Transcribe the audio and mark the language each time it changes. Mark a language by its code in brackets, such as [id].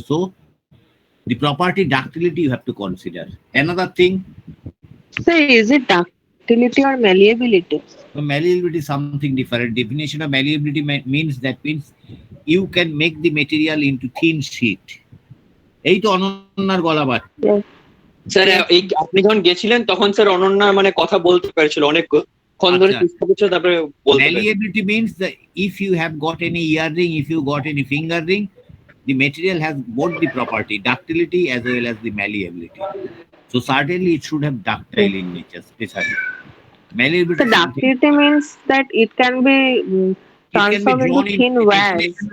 [en] So the property ductility you have to consider. Another thing. So is it ductility or malleability? So malleability is something different. Definition of malleability means you can make the material into thin sheet. [bn] এই তো অনন্যার গলা বাজছে। Sir এই আপনি যখন গেছিলেন তখন স্যার অনন্যা মানে কথা বলতে পারছিল অনেকক্ষণ ধরে চেষ্টা করছে, তারপরে বলতে পারছে। [en] Malleability means that if you have got any earring, if you got any finger ring, the material has both the property, ductility as well as the malleability. So certainly it should have ductile in nature, especially. Malleability. So ductility means that it can be transformed into thin wires.